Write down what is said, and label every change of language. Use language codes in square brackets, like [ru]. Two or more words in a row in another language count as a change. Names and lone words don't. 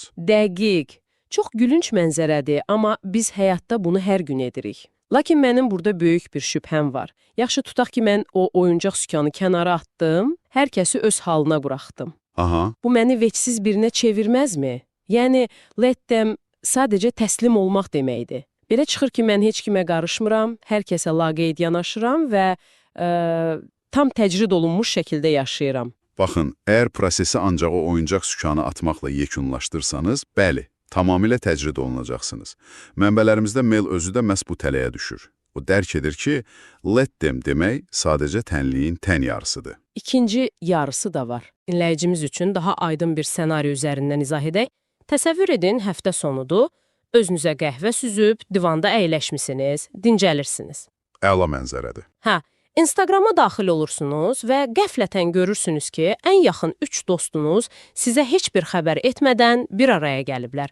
[az] Dəqiq. Çox gülünç mənzərədir, amma biz həyatda bunu hər gün edirik. Lakin mənim burada böyük bir şübhəm var. Yaxşı tutaq ki, mən o oyuncaq sükanı kənara atdım, hər kəsi öz halına buraxdım. Bu məni vecsiz birinə çevirməzmi? Yəni, [en] let them [az] sadəcə təslim olmaq deməkdir. Belə çıxır ki, mən heç kimə qarışmıram, hər kəsə laqeyd yanaşıram və tam təcrid olunmuş şəkildə yaşayıram. Baxın, əgər prosesi ancaq o oyuncaq sükanı atmaqla yekunlaşdırsanız, bəli, tamamilə təcrid olunacaqsınız. Mənbələrimizdə Mel özü də məhz bu tələyə düşür. O dərk edir ki, [en] let them [az] demək sadəcə tənliyin tən yarısıdır. İkinci yarısı da var. Dinləyicimiz üçün daha aydın bir ssenari üzərindən izah edək. Təsəvvür edin, həftə sonudur, özünüzə qəhvə süzüb, divanda əyləşmisiniz, dincəlirsiniz. Əla mənzərədir. Hə, Instagrama daxil olursunuz və qəflətən görürsünüz ki, ən yaxın 3 dostunuz sizə heç bir xəbər etmədən bir araya gəliblər.